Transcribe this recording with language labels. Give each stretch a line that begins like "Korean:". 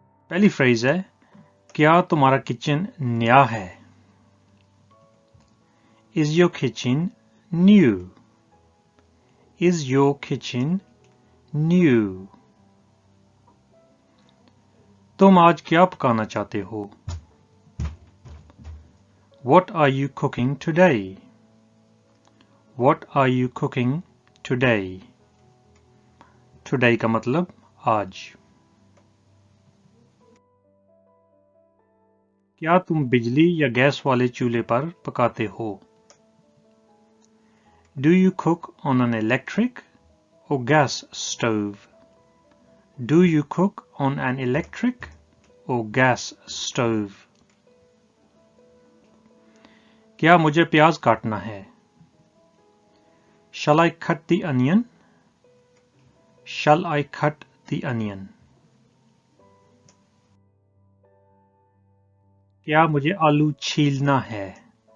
Hindi: पहली फ्रेज है, क्या तुम्हारा किचन नया है?
English: Is your kitchen new? Is your kitchen new?
Hindi: तुम आज क्या पकाना चाहते हो?
English: What are you cooking today? What are you cooking today?
Hindi: Today का मतलब आज। क्या तुम बिजली या गैस वाले चूल्हे पर पकाते हो?
English: Do you cook on an electric or gas stove? Do you cook on an electric or gas stove?
Hindi: क्या मुझे प्याज काटना है?
English: Shall I cut the onion? Shall I cut the onion?
Hindi: क्या मुझे आलू छीलना है?